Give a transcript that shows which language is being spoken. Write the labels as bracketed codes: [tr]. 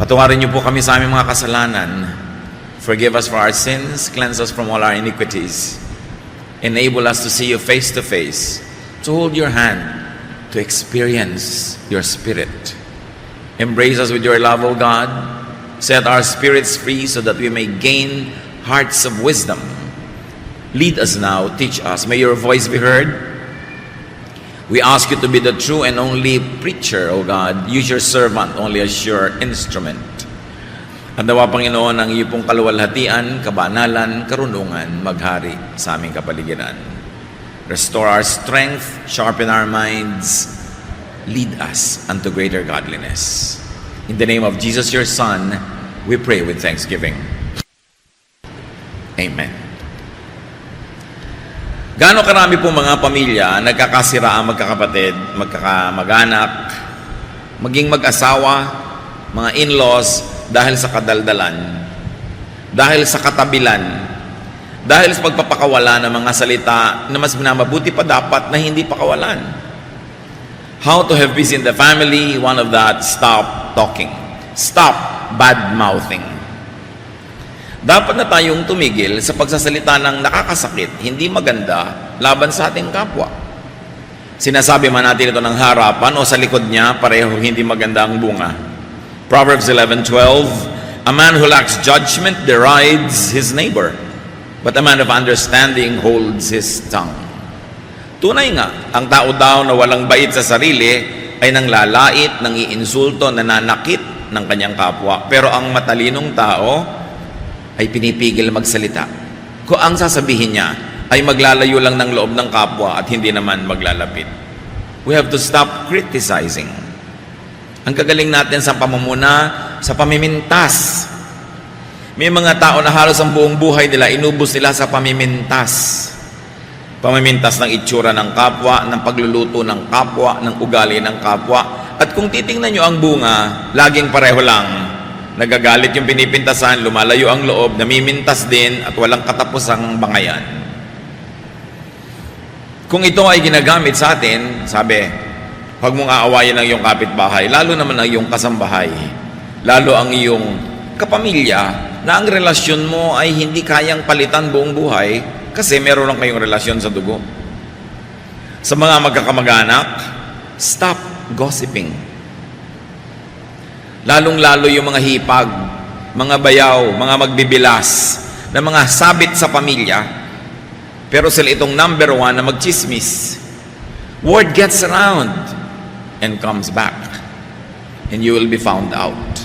[tl] Patawarin niyo po kami sa aming mga kasalanan. [en] Forgive us for our sins, cleanse us from all our iniquities. Enable us to see you face to face, to hold your hand, to experience your Spirit. Embrace us with your love, O God. Set our spirits free so that we may gain hearts of wisdom. Lead us now, teach us. May your voice be heard. We ask you to be the true and only preacher, O God. Use your servant only as your instrument. [tl] At nawa, Panginoon, ang iyo pong kaluwalhatian, kabanalan, karunungan, maghari sa aming kapaligiran. [en] Restore our strength, sharpen our minds, lead us unto greater godliness. In the name of Jesus, your Son, we pray with thanksgiving. Amen. [tl] Gaano karami po mga pamilya nagkakasiraan, magkakapatid, magkakamag-anak, maging mag-asawa, mga in-laws, dahil sa kadaldalan, dahil sa katabilan, dahil sa pagpapakawala ng mga salita na mas mabuti pa dapat na hindi pakawalan. [en] How to have peace in the family? One of that, stop talking. Stop bad-mouthing. [tl] Dapat na tayong tumigil sa pagsasalita ng nakakasakit, hindi maganda, laban sa ating kapwa. Sinasabi man natin ito ng harapan o sa likod niya, pareho hindi maganda ang bunga. Proverbs 11:12, a man who lacks judgment derides his neighbor, but a man of understanding holds his tongue. Tunay nga, ang tao daw na walang bait sa sarili ay nanglalait, nangiinsulto, nananakit ng kanyang kapwa. Pero ang matalinong tao ay pinipigil magsalita. Kung ang sasabihin niya ay maglalayo lang ng loob ng kapwa at hindi naman maglalapit. [en] We have to stop criticizing. [tl] Ang kagaling natin sa pamumuna, sa pamimintas. May mga tao na halos ang buong buhay nila, inubos nila sa pamimintas. Pamimintas ng itsura ng kapwa, ng pagluluto ng kapwa, ng ugali ng kapwa. At kung titingnan nyo ang bunga, laging pareho lang. Nagagalit yung pinipintasan, lumalayo ang loob, namimintas din, at walang katapusang bangayan. Kung ito ay ginagamit sa atin, sabi, huwag mong aawayin ang iyong kapitbahay, lalo naman ang iyong kasambahay, lalo ang iyong kapamilya, na ang relasyon mo ay hindi kayang palitan buong buhay, kasi meron lang kayong relasyon sa dugo. Sa mga magkakamag-anak, [en] stop gossiping. [tl] Lalong-lalo yung mga hipag, mga bayaw, mga magbibilas, na mga sabit sa pamilya, pero sila itong number one na magchismis. [en] Word gets around and comes back, and you will be found out.